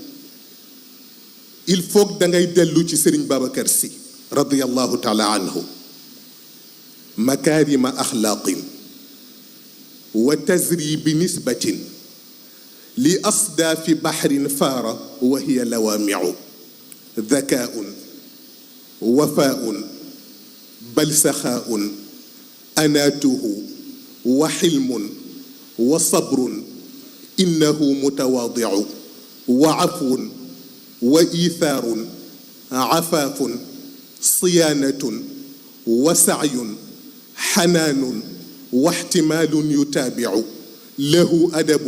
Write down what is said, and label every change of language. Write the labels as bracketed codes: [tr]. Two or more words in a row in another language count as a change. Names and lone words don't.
[fr] il faut [wo] da ngay dellu ci Sëriñ Babacar Si [ar] رضي الله تعالى عنه مكارم أخلاق وتزري بنسبة لأصداف بحر فار وهي لوامع ذكاء وفاء بل سخاء أناته وحلم وصبر إنه متواضع وعفو وإيثار عفاف صيانة وسعي حنان واحتمال يتابع له أدب